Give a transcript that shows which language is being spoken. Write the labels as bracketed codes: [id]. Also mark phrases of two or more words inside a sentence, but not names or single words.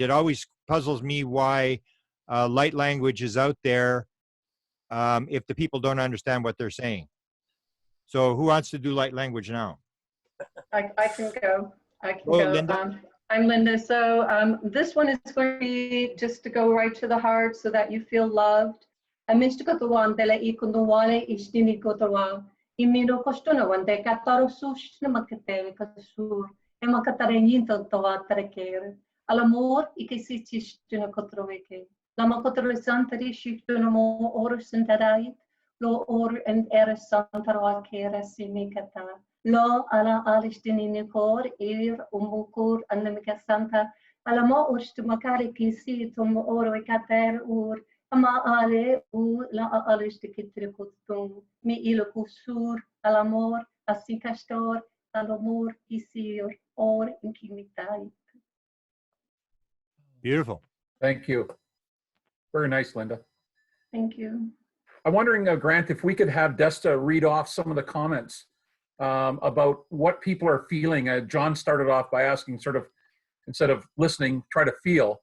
[en] It always puzzles me why light language is out there if the people don't understand what they're saying. So who wants to do light language now? I can go. I can Oh, go. Linda? I'm Linda. So this one is going to be just to go right to the heart so that you feel loved. Imiro kostuna wande kataro sush na makatele kasur ema katarenyin to tawatere al amor e che si tistuna kotroveke la makotro santari shiftuna mo or santarai lo or and er santara kera simikata lo ala alistini kor umukur anamika santa ala mo urstumakari kisi tum oro kater ur ama ale u la aliste kitre kotum mi ilo kusur al amor assim castor al amor isir or inkimitai. Beautiful. Thank you. Very nice, Linda. Thank you. I'm wondering, Grant, if we could have Desta read off some of the comments about what people are feeling. John started off by asking sort of, instead of listening, try to feel.